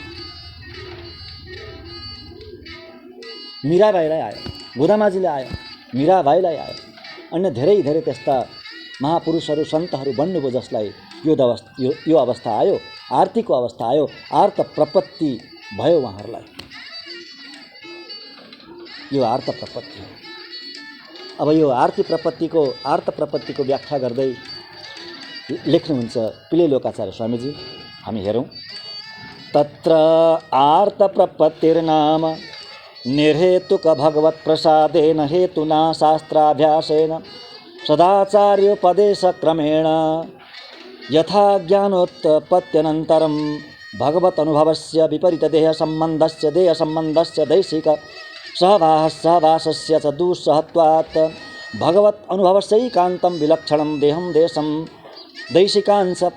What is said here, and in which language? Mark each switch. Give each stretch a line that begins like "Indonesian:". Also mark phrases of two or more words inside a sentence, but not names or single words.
Nepali: मीराबाईलाई आयो, गोदामाजीले आयो, मीराबाईलाई आयो, अन्य धेरै धेरै त्यस्ता महापुरुषहरू सन्तहरू बन्नुभयो जसलाई यो अवस्था आयो, आरतीको अवस्था आयो, आर्त प्रपत्ति भयो उहाँहरूलाई। यो आर्त प्रपत्ति हो। अब यो आर्त प्रपत्तिको व्याख्या गर्दै लेख्नुहुन्छ पिले लोकाचार्य स्वामीजी। हामी हेरौँ।
Sanskrit: तत्र आर्त प्रपत्तिर्नाम निर्हेतुक भगवत प्रसादेन हेतुना शास्त्राभ्यासेन सदाचार्योपदेशक्रमेण यथा ज्ञानोत्पत्त्यनन्तरं भगवत अनुभवस्य विपरीत देहसम्बन्धस्य दैशिक सहवासस्य च दुस्सहत्वात् भगवत अनुभवस्यैकान्तं विलक्षणं देहं देशं दैशिकांश